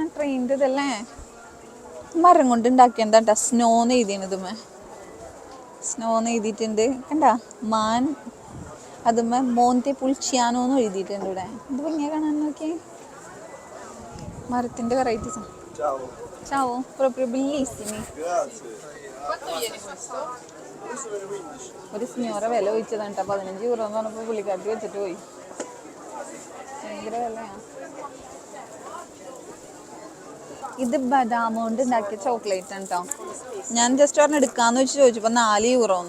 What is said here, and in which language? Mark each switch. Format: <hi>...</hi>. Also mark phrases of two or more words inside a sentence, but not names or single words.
<ml>ട്രെയിനിൻ്റെ ഇതല്ലേ, മരം കൊണ്ട് ഉണ്ടാക്കിയതാ കേട്ടോ. സ്നോന്ന് എഴുതിയാണ്, സ്നോന്ന് എഴുതിയിട്ടുണ്ട് കണ്ടാ. മാൻ അതുമ്മേ മോന്തെ പുൽച്ചിയാനോ എന്ന് എഴുതിയിട്ടുണ്ട് ഇവിടെ. ഇത് ഭംഗിയാ കാണാൻ. നോക്കി മരത്തിന്റെ വെറൈറ്റീസ്.</ml> <it>Ciao, proprio bellissimi.</it> <ml>ഒരു സിനിമ വില ചോദിച്ചതാണ് കേട്ടോ. 15 യൂറോ എന്ന് പറഞ്ഞപ്പോൾ പുള്ളിക്കാരത്തി വെച്ചിട്ട് പോയി. ഭയങ്കര വിലയാണ്. ഇത് ബദാം കൊണ്ട് ഉണ്ടാക്കിയ ചോക്ലേറ്റ് ആണ് കേട്ടോ. ഞാൻ ജസ്റ്റ് പറഞ്ഞ് എടുക്കാന്ന് വെച്ച് ചോദിച്ചപ്പോൾ 4 യൂറോന്ന്.</ml>